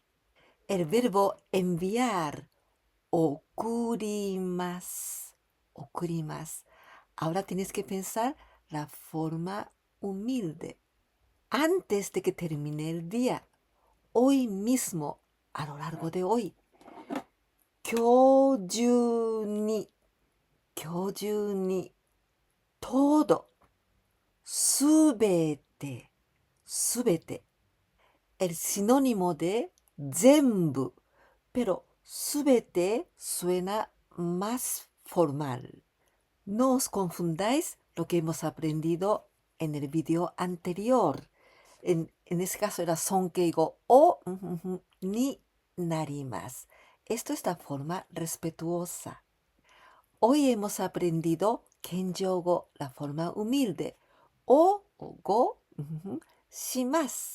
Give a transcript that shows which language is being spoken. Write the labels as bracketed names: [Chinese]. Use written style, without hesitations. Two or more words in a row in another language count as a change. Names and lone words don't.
[Spanish] El verbo enviar, [Japanese] 送ります。 [Spanish] 送ります。Ahora tienes que pensar la forma humilde. Antes de que termine el día, hoy mismo, a lo largo de hoy. [Japanese] 今日中に、今日中に、 [Spanish] todo, [Japanese] すべて、すべて。 [Spanish] El sinónimo de 全部, pero すべて suena más formal. No os confundáis lo que hemos aprendido en el video anterior. En ese caso era sonkeigo [Japanese] お になります. [Spanish] Esto es la forma respetuosa. Hoy hemos aprendido kenjougo, la forma humilde, o [Japanese] ご、します.